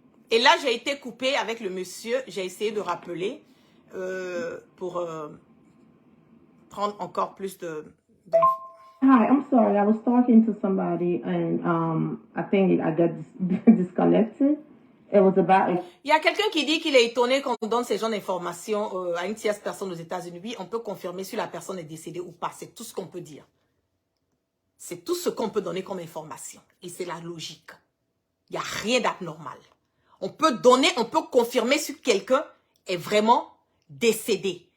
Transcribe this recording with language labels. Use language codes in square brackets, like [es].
[fr] Et là, j'ai été coupée avec le monsieur. J'ai essayé de rappeler pour prendre encore plus de... [en] Hi, I'm sorry. I was talking to somebody and I think I got disconnected. It was about... [fr] Il y a quelqu'un qui dit qu'il est étonné qu'on donne ces genres d'informations à une tierce personne aux États-Unis. Oui, on peut confirmer si la personne est décédée ou pas. C'est tout ce qu'on peut dire. C'est tout ce qu'on peut donner comme information. Et c'est la logique. Il n'y a rien d'abnormal. On peut donner, on peut confirmer si quelqu'un est vraiment décédé.